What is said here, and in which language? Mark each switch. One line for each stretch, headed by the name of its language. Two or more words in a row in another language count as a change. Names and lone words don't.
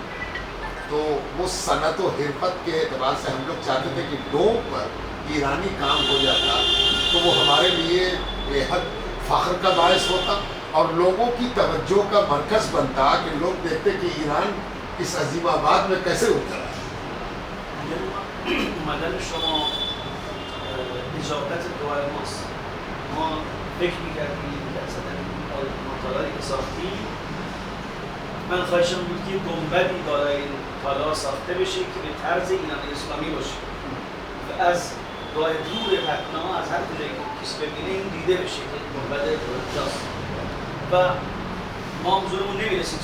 Urdu: تو وہ صنعت و حرفت کے اعتبار سے ہم لوگ چاہتے تھے کہ ڈوم پر ایرانی کام ہو جاتا تو وہ ہمارے لیے بے حد فخر کا باعث ہوتا اور لوگوں کی توجہ کا مرکز بنتا کہ لوگ دیکھتے کہ ایران اس عظیم آباد میں کیسے اترا.
Persian: اومدن شما اجابت دعای ماست. ما فکر می‌کردیم که اصلا مطالعاتی که ساختیم من خواهشم بود که گنبدی دارای طلا ساخته بشه که به طرز ایران اسلامی باشه و از راه دور پتنا از هر کجایی که کسی ببینه این دیده بشه که گنبد کجاست و ما حضورمون نمی‌رسید.